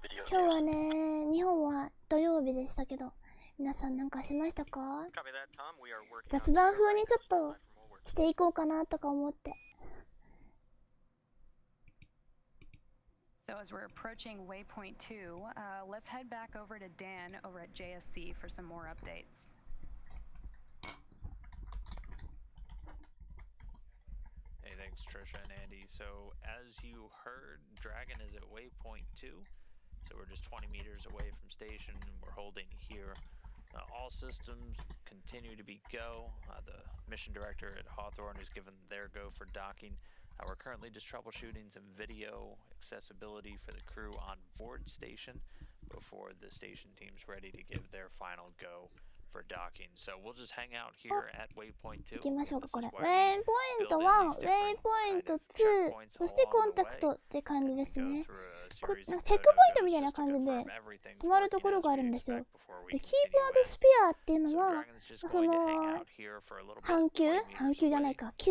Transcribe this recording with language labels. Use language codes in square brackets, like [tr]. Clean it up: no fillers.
[ja] 今日はね、日本は土曜日でしたけど、皆さんなんかしましたか？雑談風にちょっとしていこうかなとか思って。 [en] So as we're approaching waypoint 2, let's head back over to Dan over at JSC for some more updates. Hey, thanks Trisha and Andy. So as you heard, Dragon is at waypoint 2. So we're just 20 meters away from station and we're holding here. All systems continue to be go. The mission director at Hawthorne has given their go for docking. We're currently just troubleshooting some video accessibility for the crew on board station before the station team's ready to give their final go for docking. So we'll just hang out here at waypoint 2. [ja] 行きましょうかこれ。ウェイポイント1、ウェイポイント2、そしてコンタクトって感じですね。チェックポイントみたいな感じで止まるところがあるんですよ。で、キープアウトスピアっていうのは、その半球じゃないか、球。